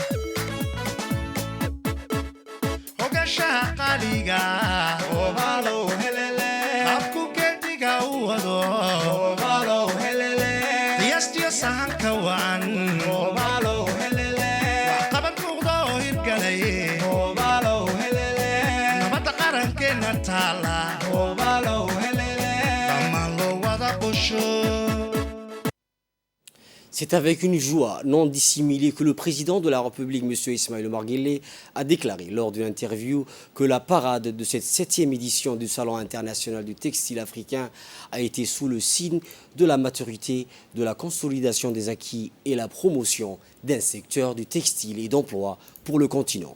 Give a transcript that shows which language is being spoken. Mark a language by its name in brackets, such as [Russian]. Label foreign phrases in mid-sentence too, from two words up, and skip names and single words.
[Somali] hogashaha qaliga wado qiyaastiyo sahanka wacan waxqabad muuqda oo hirgalay nabadda qarankeenna taala dhammaan loo wada qusho. [French] C'est avec une joie non dissimulée que le président de la République, M. Ismaël Omar Guelleh, a déclaré lors d'une interview que la parade de cette 7e édition du Salon international du textile africain a été sous le signe de la maturité, de la consolidation des acquis et la promotion d'un secteur du textile et d'emploi pour le continent.